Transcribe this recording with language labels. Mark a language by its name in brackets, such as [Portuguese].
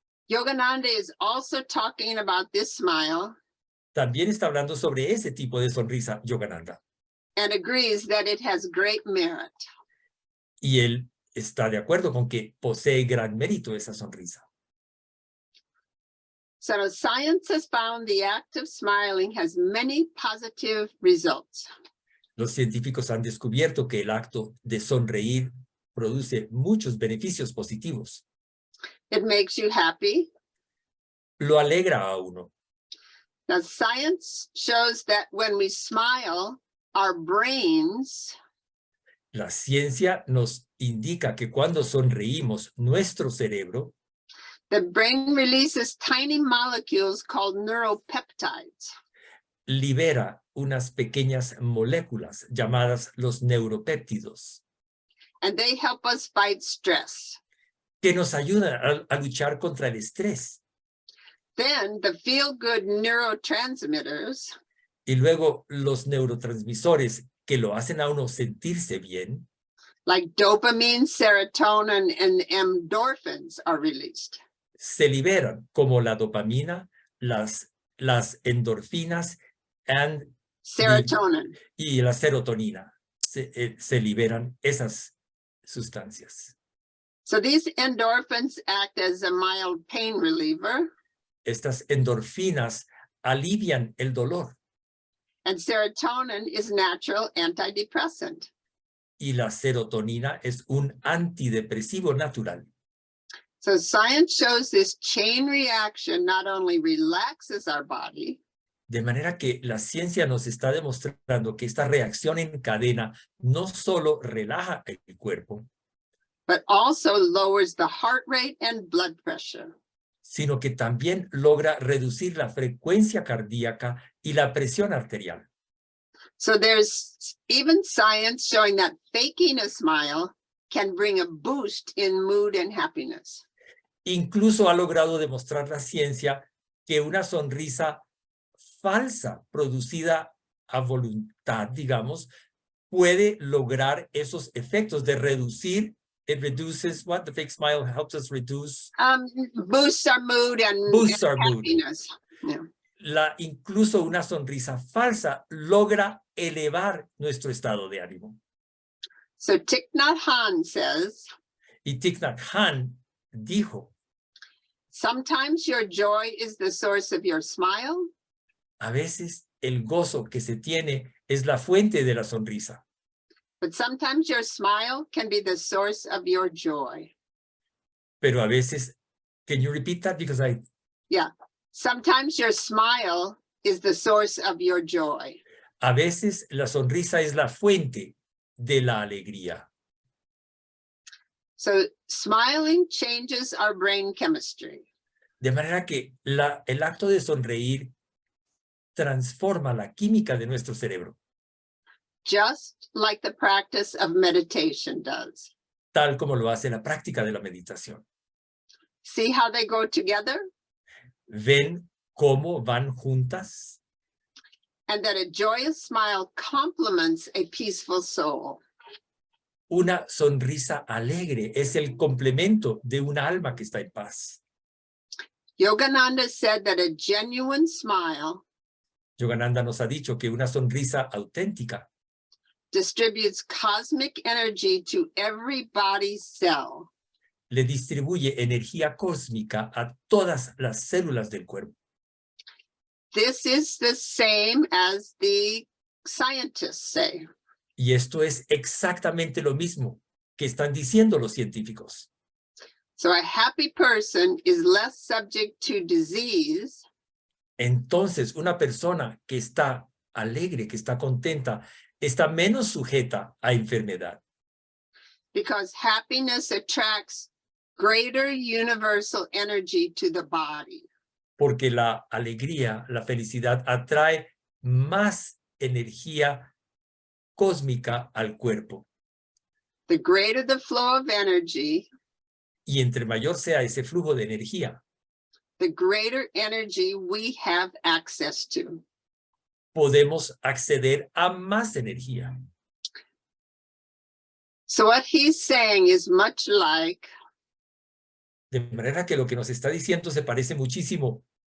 [English] Yogananda is also talking about this smile [Spanish] También está hablando sobre ese tipo de sonrisa, Yogananda. [English] and agrees that it has great merit. [Spanish] Y él está de acuerdo con que posee gran mérito esa sonrisa. [English] So science has found the act of smiling has many positive results. [Spanish] Los científicos han descubierto que el acto de sonreír produce muchos beneficios positivos. [English] It makes you happy. [Spanish] Lo alegra a uno. [English] Now, science shows that when we smile, our brains [Spanish] La ciencia nos indica que cuando sonreímos, nuestro cerebro [English] the brain releases tiny molecules called neuropeptides. [Spanish] libera unas pequeñas moléculas llamadas los neuropéptidos, [English] And they help us fight stress. [Spanish] que nos ayudan a luchar contra el estrés. [English] Then the feel-good neurotransmitters [Spanish] Y luego los neurotransmisores que lo hacen a uno sentirse bien, [English] like dopamine, serotonin, and endorphins are released. [Spanish] se liberan como la dopamina, las endorfinas [English] Serotonin. [Spanish] y la serotonina. Se liberan esas sustancias. [English] So these endorphins act as a mild pain reliever, [Spanish] Estas endorfinas alivian el dolor [English] and serotonin is natural antidepressant. [Spanish] y la serotonina es un antidepresivo natural. [English] So science shows this chain reaction not only relaxes our body, [Spanish] De manera que la ciencia nos está demostrando que esta reacción en cadena no solo relaja el cuerpo, [English] but also lowers the heart rate and blood pressure. [Spanish] sino que también logra reducir la frecuencia cardíaca y la presión arterial. [English] So there's even science showing that faking a smile can bring a boost in mood and happiness. [Spanish] Incluso ha logrado demostrar la ciencia que una sonrisa falsa producida a voluntad, digamos, puede lograr esos efectos de reducir. [English] It reduces what? The fake smile helps us reduce. Boosts our mood and Boosts our mood. happiness. Yeah. [Spanish] Incluso una sonrisa falsa logra elevar nuestro estado de ánimo. [English] So Thich Nhat Hanh says, [Spanish] Y Thich Nhat Hanh dijo, [English] sometimes your joy is the source of your smile, [Spanish] a veces el gozo que se tiene es la fuente de la sonrisa, [English] but sometimes your smile can be the source of your joy. [Spanish] pero a veces, [English] can you repeat that? Because Sometimes your smile is the source of your joy. [Spanish] a veces la sonrisa es la fuente de la alegría. [English] So smiling changes our brain chemistry. [Spanish] De manera que el acto de sonreír transforma la química de nuestro cerebro, [English] just like the practice of meditation does. [Spanish] tal como lo hace la práctica de la meditación. [English] See how they go together? [Spanish] ¿Ven cómo van juntas? [English] And that a joyous smile complements a peaceful soul. [Spanish] Una sonrisa alegre es el complemento de un alma que está en paz. [English] Yogananda said that a genuine smile [Spanish] Yogananda nos ha dicho que una sonrisa auténtica [English] distributes cosmic energy to every body cell. [Spanish] le distribuye energía cósmica a todas las células del cuerpo. [English] This is the same as the scientists say. [Spanish] Y esto es exactamente lo mismo que están diciendo los científicos. [English] So a happy person is less subject to disease [Spanish] Entonces, una persona que está alegre, que está contenta, está menos sujeta a enfermedad, [English] because happiness attracts greater universal energy to the body. [Spanish] porque la alegría, la felicidad atrae más energía cósmica al cuerpo. [English] The greater the flow of energy, [Spanish] Y entre mayor sea ese flujo de energía, [English] the greater energy we have access to. [Spanish] podemos acceder a más energía. [English] So what he's saying is much like [Spanish] De manera que lo que nos está diciendo se parece muchísimo